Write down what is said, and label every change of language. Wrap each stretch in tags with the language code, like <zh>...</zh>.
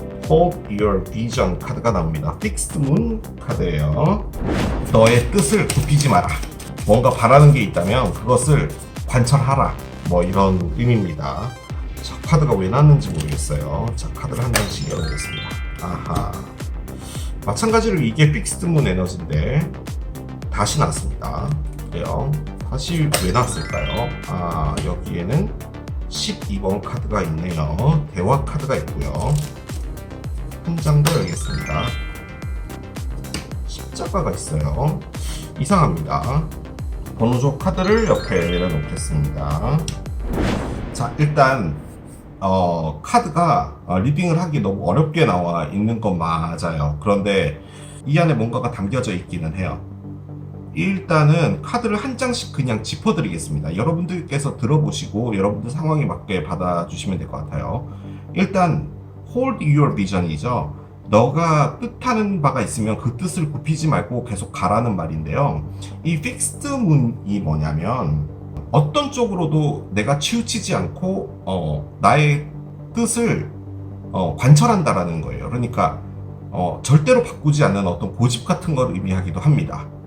<en>Hold Your Vision</en> <ko>카드가 나옵니다.</ko> <en>Fixed Moon</en> <ko>카드예요. 너의 뜻을 굽히지 마라. 뭔가 바라는 게 있다면 그것을 관철하라. 뭐 이런 의미입니다. 자, 카드가 왜 나왔는지 모르겠어요. 자, 카드를 한 장씩 열어보겠습니다. 아하. 마찬가지로 이게 Fixed Moon 에너지인데 다시 나왔습니다. 그래요. 다시 왜 나왔을까요? 여기에는 12번 카드가 있네요. 대화 카드가 있고요. 한 장 더 열겠습니다. 십자가가 있어요. 이상합니다. 번호조 카드를 옆에 내려놓겠습니다. 자, 일단 카드가 리딩을 하기 너무 어렵게 나와 있는 건 맞아요. 그런데 이 안에 뭔가가 담겨져 있기는 해요. 일단은 카드를 한 장씩 그냥 짚어드리겠습니다. 여러분들께서 들어보시고 여러분들 상황에 맞게 받아주시면 될 것 같아요. 일단</ko> <en>Hold Your Vision이죠.</en> <ko>너가 뜻하는 바가 있으면 그 뜻을 굽히지 말고 계속 가라는 말인데요. 이 Fixed Moon이 뭐냐면 어떤 쪽으로도 내가 치우치지 않고 나의 뜻을 관철한다라는 거예요. 그러니까 절대로 바꾸지 않는 어떤 고집 같은 걸 의미하기도 합니다.</ko>